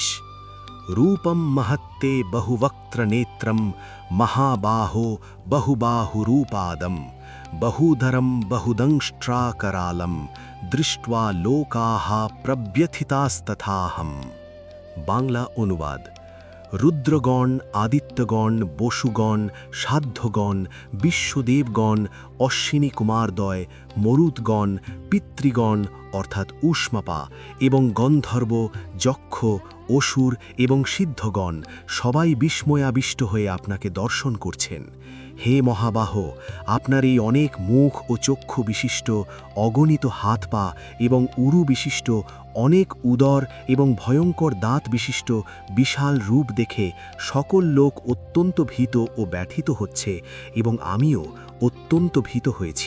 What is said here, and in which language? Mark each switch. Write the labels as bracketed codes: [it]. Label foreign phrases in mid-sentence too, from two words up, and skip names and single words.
[sa] রূপম মহত্তে বহুবক্ত্রনেত্রম মহাবাহো বহুবাহুরূপাদম বহুধরম বহুদংষ্ট্রাকরালম দৃष्ट्वा লোকাঃ প্রব্যথিতাস্তথাহম। [bn] বাংলা অনুবাদ। রুদ্রগণ, আদিত্যগণ, বসুগণ, সাধ্যগণ, বিশ্বদেবগণ, অশ্বিনী কুমারদ্বয়, মরুদ্গণ, পিতৃগণ অর্থাৎ ঊষ্মপা এবং গন্ধর্ব, যক্ষ, অসুর এবং সিদ্ধগণ সবাই বিস্ময়াবিষ্ট হয়ে আপনাকে দর্শন করছেন। হে মহাবাহ, আপনার এই অনেক মুখ ও চক্ষু বিশিষ্ট, অগণিত হাত পা এবং উরু বিশিষ্ট, অনেক উদর এবং ভয়ঙ্কর দাঁত বিশিষ্ট বিশাল রূপ দেখে সকল লোক অত্যন্ত ভীত ও ব্যথিত হচ্ছে এবং আমিও অত্যন্ত ভীত হয়েছি।